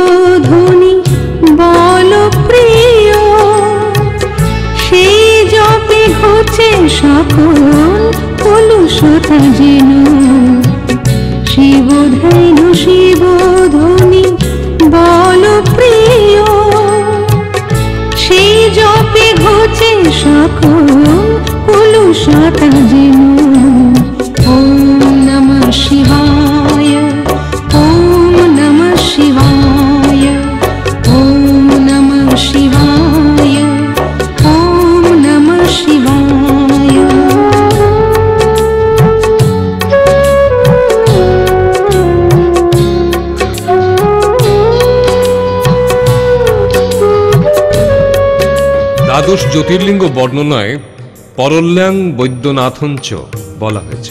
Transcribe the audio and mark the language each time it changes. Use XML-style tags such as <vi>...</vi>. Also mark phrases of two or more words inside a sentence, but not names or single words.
<bn>ধ্বনি বল প্রিয়, সেই জপে ঘুচে সকল কলুষতা যেন। শিব ধ্যান শিব ধ্বনি বল প্রিয়, সেই জপে ঘুচে সকল কলুষতা যেন।</bn> <sa>ॐ नमः शिवाय, ॐ नमः शिवाय, ॐ नमः शिवाय, ॐ नमः शिवाय।</sa> <bn>দ্বাদশ জ্যোতির্লিঙ্গ বর্ণনায়</bn> <sa>परल्यां वैद्यनाथञ्च</sa> <bn>বলা হয়েছে।</bn>